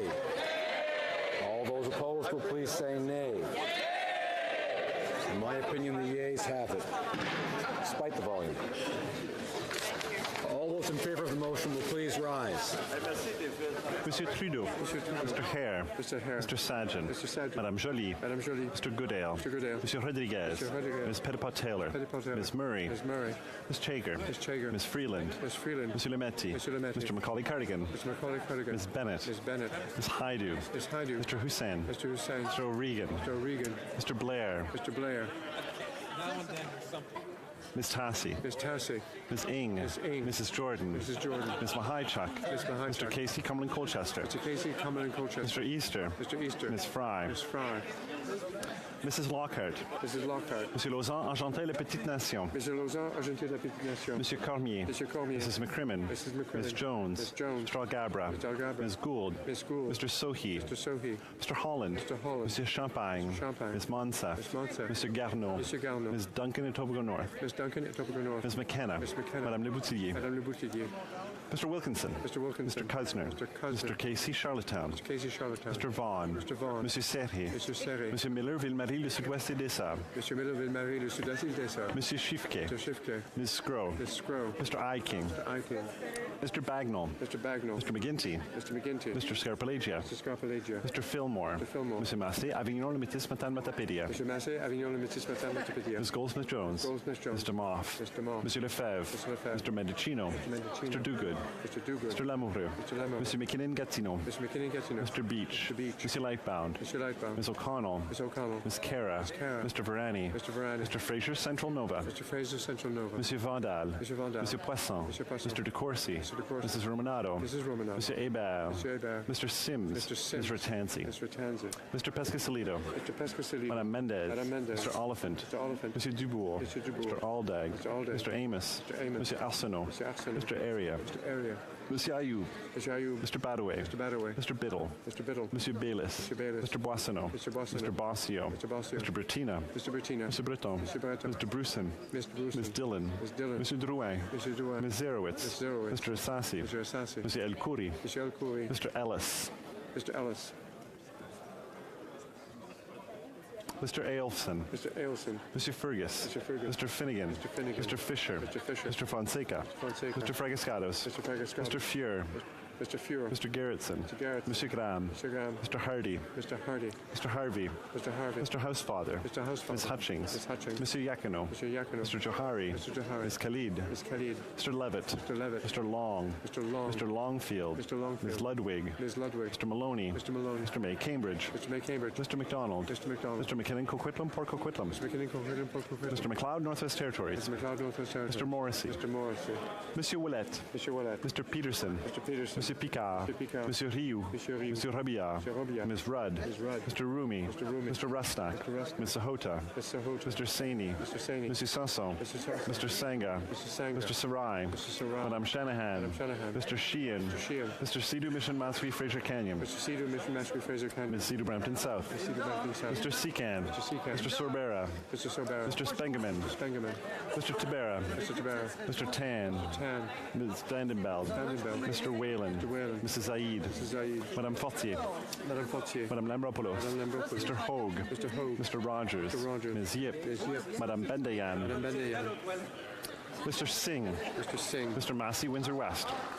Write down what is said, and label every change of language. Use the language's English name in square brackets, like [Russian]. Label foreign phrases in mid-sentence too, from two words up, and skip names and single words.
[English] All those opposed will please say nay. In my opinion, the yeas have it, despite the volume. All those in favor of the motion will please rise. Monsieur Trudeau. Mr. Hare. Mr. Hare. Mr. Sajjan. Mr. Sajjan. Madame Joly. Madame Joly. Mr. Goodale. Mr. Goodale. Monsieur Rodriguez. Mr. Rodriguez. Ms. Petitpas-Taylor. Petitpas-Taylor. Ms. Murray. Ms. Murray. Ms. Chager. Ms. Chager. Ms. Freeland. Ms. Freeland. Monsieur Lametti. Mr. Lametti. Mr. Macaulay-Cardigan. Mr. Macaulay-Cardigan. Ms. Bennett. Ms. Bennett. Ms. Haidu. Ms. Haidu. Mr. Hussain. Mr. Hussain. Mr. O'Regan. Mr. O'Regan. Mr. Blair. Mr. Blair. Ms. Tassi. Ms. Tassi. Ms. Ing. Ms. Ing. Mrs. Jordan. Mrs. Jordan. Ms. Mahaichuk. Ms. Mahaichuk. Mr. Casey Cumberland-Colchester. Mr. Casey Cumberland Colchester. Mr. Easter. Mr. Easter. Ms. Fry. Ms. Fry. Mrs. Lockhart. Mrs. Lockhart. Monsieur Lausanne, Argentin, La Petite Nation. Mr. Lausanne, Argentin, La Petite Nation. Monsieur Cormier. Monsieur Cormier. Mrs. McCrimmon. Mrs. McCrimmon. Ms. Jones. Ms. Jones. Mr. Algabra. Mr. Algabra. Ms. Gould. Ms. Gould. Mr. Sohi. Mr. Sohi. Mr. Holland. Mr. Holland. Monsieur Champagne. Mr. Champagne. Ms. Monsef. Ms. Monsef. Monsieur Garneau. Monsieur Garneau. Ms. Duncan at Tobago North. Ms. Duncan at Tobago North. Ms. McKenna. Ms. McKenna. Madame Le Boutillier. Madame Le Boutillier. Mr. Wilkinson. Mr. Wilkinson. Mr. Cuzner. Mr. Cuzner. Mr. Casey Charlottetown. Mr. Casey Charlottetown. Mr. Vaughan. Mr. Vaughan. Monsieur Serré. Monsieur Serré. Monsieur Miller, Ville-Marie, le Sud-Ouest et des Sables. Monsieur Miller, Ville-Marie, le Sud-Est des Sables. Monsieur Schiffke. Mr. Schiffke. Ms. Scrow. Ms. Scrow. Mr. Eiking. Mr. Eiking. Mr. Bagnall. Mr. Bagnall. Mr. McGinty. Mr. McGinty. Mr. Scarpalagia. Mr. Scarpalagia. Mr. Fillmore. Mr. Fillmore. Monsieur Massé, Avignon, le Métis, Matane, Matapédia. Mr. Massé, Avignon, le Métis, Matane, Matapédia. Ms. Goldsmith-Jones. Goldsmith-Jones. Mr. Moff. Mr. Moff. Monsieur Lefebvre. Mr. Lefebvre. Mr. Mendicino. Mr. Mendicino. Mr. Dogood. Mr. Dogood. Mr. Lamoureux. Mr. Lamoureux. Monsieur McKinnon-Gatineau. Mr. McKinnon-Gatineau. Mr. Beach. Mr. Beach. Monsieur Lightbound. Mr. Lightbound. Ms. O'Connell. Ms. O'Connell. Ms. Cara. Ms. Cara. Mr. Varani. Mr. Varani. Mr. Fraser, Central Nova. Mr. Fraser, Central Nova. Monsieur Vandal. Monsieur Vandal. Monsieur Poisson. Monsieur Poisson. Mr. DeCourcy. Mr. DeCourcy. Mrs. Romanado. Mrs. Romanado. Monsieur Hebert. Monsieur Hebert. Mr. Sims. Mr. Sims. Mr. Tansey. Mr. Tansey. Mr. Pescasolido. Mr. Pescasoli. Madame Mendez. Madame Mendez. Mr. Oliphant. Mr. Oliphant. Monsieur Dubourg. Mr. Dubourg. Mr. Aldag. Mr. Aldag. Mr. Amos. Mr. Amos. Monsieur Arsenault. Mr. Arsenault. Mr. Area. Mr. Area. Monsieur Ayoub. Mr. Ayoub. Mr. Badaway. Mr. Badaway. Mr. Biddle. Mr. Biddle. Monsieur Baylis. Mr. Baylis. Mr. Boissonneau. Mr. Boissonneau. Mr. Bossio. Mr. Bossio. Mr. Bertina. Mr. Bertina. Mr. Breton. Mr. Breton. Mr. Bruson. Mr. Bruson. Ms. Dillon. Ms. Dillon. Monsieur Drouin. Mr. Drouin. Ms. Zerowitz. Ms. Zerowitz. Mr. Assassi. Mr. Assassi. Monsieur El Khoury. Mr. El Khoury. Mr. Ellis. Mr. Ellis. Mr. Ailson. Mr. Ailson. Monsieur Fergus. Mr. Fergus. Mr. Finnegan. Mr. Finnegan. Mr. Fisher. Mr. Fisher. Mr. Fonseca. Fonseca. Mr. Fragascados. Mr. Fragascados. Mr. Fuhr. Mr. Fuhrer. Mr. Gerritsen. Mr. Gerritsen. Monsieur Graham. Mr. Graham. Mr. Hardy. Mr. Hardy. Mr. Harvey. Mr. Harvey. Mr. Housefather. Mr. Housefather. Ms. Hutchings. Ms. Hutchings. Monsieur Yakino. Mr. Yakino. Mr. Johari. Mr. Johari. Ms. Khalid. Ms. Khalid. Mr. Levitt. Mr. Levitt. Mr. Long. Mr. Long. Mr. Longfield. Mr. Longfield. Ms. Ludwig. Ms. Ludwig. Mr. Maloney. Mr. Maloney. Mr. May Cambridge. Mr. May Cambridge. Mr. McDonald. Mr. McDonald. Mr. McKinnon Coquitlam Port Coquitlam. Mr. McKinnon Coquitlam Port Coquitlam. Mr. McLeod Northwest Territories. Mr. McLeod Northwest Territories. Mr. Morrissey. Mr. Morrissey. Monsieur Willett. Mr. Willett. Mr. Peterson. Mr. Peterson. Monsieur Picard, Monsieur Rioux, Monsieur Robillard, Ms. Rudd, Mr. Rumi, Mr. Rusnak, Ms. Sahota, Mr. Saini, Monsieur Sanson, Mr. Sangha, Mr. Sarai, Madame Shanahan, Mr. Sheehan, Mr. Sidhu Mission Matsui Fraser Canyon, Ms. Sidhu Brampton South, Mr. Secan, Mr. Sorbera, Mr. Spengeman, Mr. Tabera, Mr. Tan, Ms. Dandenbeld, Mr. Whalen, Mrs. Aid, Madame Fortier, Madame Lambropoulos, Mr. Hogue, Mr. Rogers, Ms. Yip, Madame Bendayan, Mr. Singh, Mr. Massey, Windsor West.